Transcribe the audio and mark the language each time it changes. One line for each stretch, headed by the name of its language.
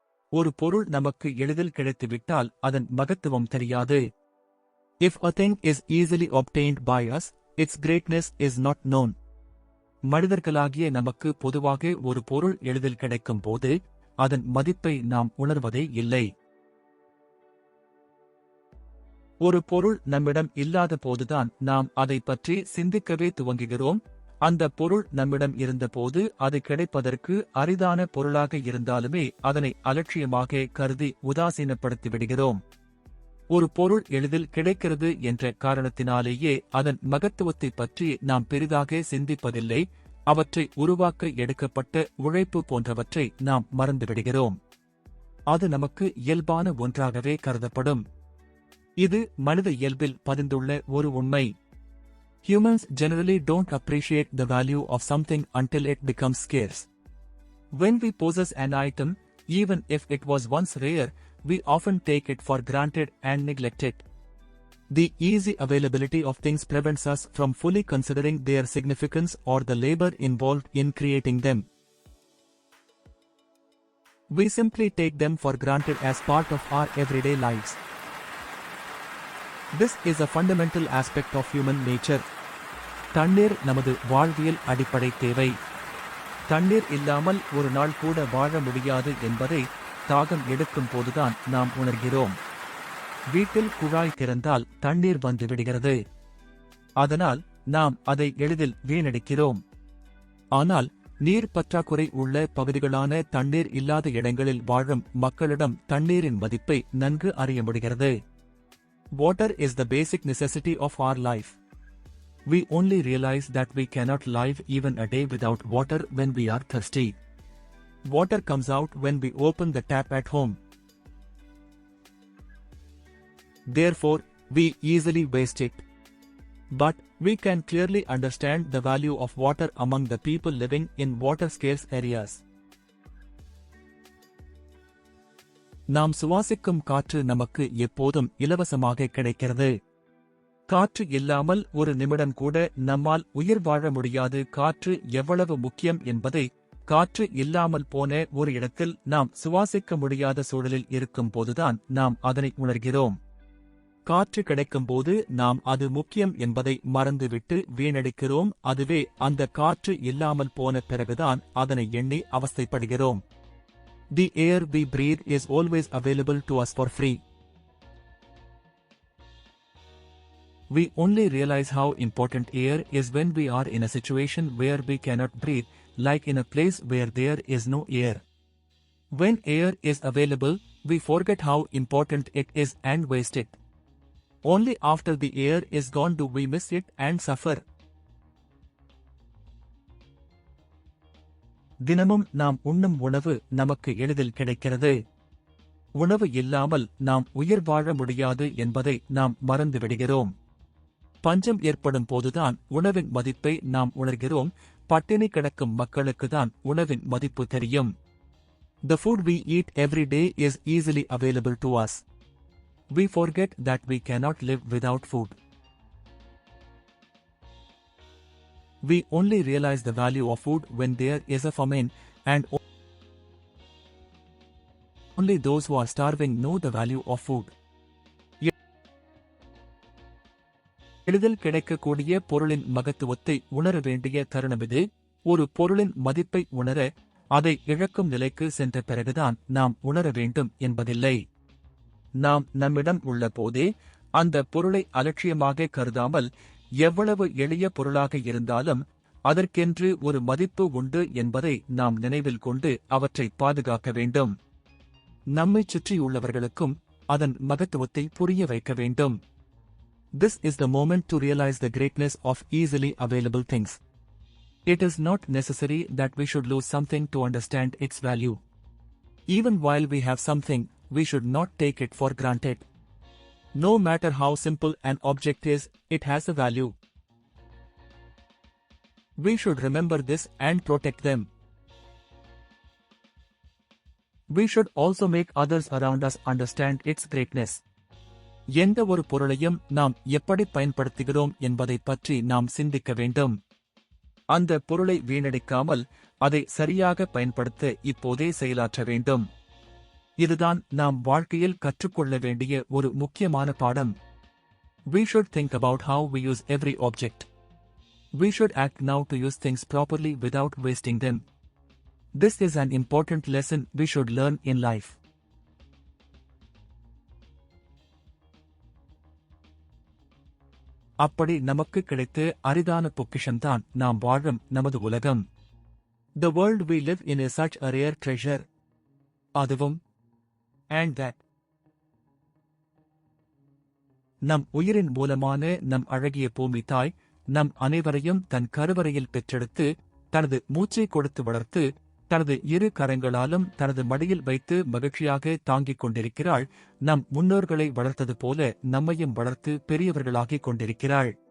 Tamil: ஒரு பொருள் நமக்கு எளிதில் கிடைத்துவிட்டால் அதன் மகத்துவம் தெரியாது.
English: If a thing is easily obtained by us, its greatness is not known.
Tamil: மனிதர்களாகிய நமக்கு பொதுவாக ஒரு பொருள் எளிதில் கிடைக்கும் போது அதன் மதிப்பை நாம் உணர்வதே இல்லை. ஒரு பொருள் நம்மிடம் இல்லாத போதுதான் நாம் அதை பற்றி சிந்திக்கவே துவங்குகிறோம். அந்த பொருள் நம்மிடம் இருந்தபோது அது கிடைப்பதற்கு அரிதான பொருளாக இருந்தாலுமே அதனை அலட்சியமாக கருதி உதாசீனப்படுத்தி விடுகிறோம். ஒரு பொருள் எளிதில் கிடைக்கிறது என்ற காரணத்தினாலேயே அதன் மகத்துவத்தை பற்றி நாம் பெரிதாக சிந்திப்பதில்லை. அவற்றை உருவாக்க எடுக்கப்பட்ட உழைப்பு போன்றவற்றை நாம் மறந்துவிடுகிறோம். அது நமக்கு இயல்பான ஒன்றாகவே கருதப்படும். இது மனித இயல்பில் பதிந்துள்ள ஒரு உண்மை.
English: Humans generally don't appreciate the value of something until it becomes scarce. When we possess an item, even if it was once rare, we often take it for granted and neglect it. The easy availability of things prevents us from fully considering their significance or the labor involved in creating them. We simply take them for granted as part of our everyday lives. This is a fundamental aspect of human nature.
Tamil: தண்ணீர் நமது வாழ்வியல் அடிப்படை தேவை. தண்ணீர் இல்லாமல் ஒரு நாள் கூட வாழ முடியாது என்பதை தாகம் எடுக்கும் போதுதான் நாம் உணர்கிறோம். வீட்டில் குழாய் திறந்தால் தண்ணீர் வந்து விடுகிறது. அதனால் நாம் அதை எளிதில் வீணடிக்கிறோம். ஆனால் நீர் பற்றாக்குறை உள்ள பகுதிகளான தண்ணீர் இல்லாத இடங்களில் வாழும் மக்களிடம் தண்ணீரின் மதிப்பை நன்கு அறிய முடிகிறது.
English: Water is the basic necessity of our life. We only realize that we cannot live even a day without water when we are thirsty. Water comes out when we open the tap at home. Therefore, we easily waste it. But we can clearly understand the value of water among the people living in water-scarce areas.
Tamil: நாம் சுவாசிக்கும் காற்று நமக்கு எப்போதும் இலவசமாக கிடைக்கிறது. காற்று இல்லாமல் ஒரு நிமிடம் கூட நம்மால் உயிர் வாழ முடியாது. காற்று எவ்வளவு முக்கியம் என்பதை காற்று இல்லாமல் போன ஒரு இடத்தில் நாம் சுவாசிக்க முடியாத சூழலில் இருக்கும் போதுதான் நாம் அதனை உணர்கிறோம். காற்று கிடைக்கும்போது நாம் அது முக்கியம் என்பதை மறந்துவிட்டு வீணடிக்கிறோம். அதுவே அந்த காற்று இல்லாமல் போன பிறகுதான் அதனை எண்ணி அவஸ்தைப்படுகிறோம்.
English: The air we breathe is always available to us for free. We only realize how important air is when we are in a situation where we cannot breathe, like in a place where there is no air. When air is available, we forget how important it is and waste it. Only after the air is gone do we miss it and suffer.
Tamil: தினமும் நாம் உண்ணும் உணவு நமக்கு எளிதில் கிடைக்கிறது. உணவு இல்லாமல் நாம் உயிர் வாழ முடியாது என்பதை நாம் மறந்துவிடுகிறோம். பஞ்சம் ஏற்படும் போதுதான் உணவின் மதிப்பை நாம் உணர்கிறோம். பட்டினி கிடக்கும் மக்களுக்குதான் உணவின் மதிப்பு தெரியும்.
English: The food we eat every day is easily available to us. We forget that we cannot live without food. We only realize the value of food when there is a famine, and only those who are starving know the value of food.
Tamil: எளிதில் கிடைக்கக்கூடிய பொருளின் மகத்துவத்தை உணர வேண்டிய தருணமிது. ஒரு பொருளின் மதிப்பை உணர அதை இழக்கும் நிலைக்கு சென்ற பிறகுதான் நாம் உணர வேண்டும் என்பதில்லை. நாம் நம்மிடம் உள்ள போதே அந்த பொருளை அலட்சியமாக கருதாமல் எவ்வளவு எளிய பொருளாக இருந்தாலும் அதற்கென்று ஒரு மதிப்பு உண்டு என்பதை நாம் நினைவில் கொண்டு அவற்றை பாதுகாக்க வேண்டும். நம்மைச் சுற்றியுள்ளவர்களுக்கும் அதன் மகத்துவத்தை புரிய வைக்க வேண்டும்.
English: This is the moment to realize the greatness of easily available things. It is not necessary that we should lose something to understand its value. Even while we have something, we should not take it for granted. No matter how simple an object is, it has a value. We should remember this and protect them. We should also make others around us understand its greatness.
Tamil: எந்த ஒரு பொருளையும் நாம் எப்படி பயன்படுத்துகிறோம் என்பதை பற்றி நாம் சிந்திக்க வேண்டும். அந்த பொருளை வீணடிக்காமல் அதை சரியாக பயன்படுத்த இப்போதே செயலாற்ற வேண்டும். இதுதான் நாம் வாழ்க்கையில் கற்றுக்கொள்ள வேண்டிய ஒரு முக்கியமான பாடம்.
English: We should think about how we use every object. We should act now to use things properly without wasting them. This is an important lesson we should learn in life.
Tamil: அப்படி நமக்கு கிடைத்த அரிதான பொக்கிஷம்தான் நாம் வாழும் நமது உலகம்.
English: The world we live in is such a rare treasure.
Tamil: அதுவும்
English: and that.
Tamil: நம் உயிரின் மூலமான நம் அழகிய பூமி தாய் நம் அனைவரையும் தன் கருவறையில் பெற்றெடுத்து தனது மூச்சை கொடுத்து வளர்த்து தனது இரு கரங்களாலும் தனது மடியில் வைத்து மகிழ்ச்சியாக தாங்கிக் கொண்டிருக்கிறாள். நம் முன்னோர்களை வளர்த்தது போல நம்மையும் வளர்த்து பெரியவர்களாகிக் கொண்டிருக்கிறாள்.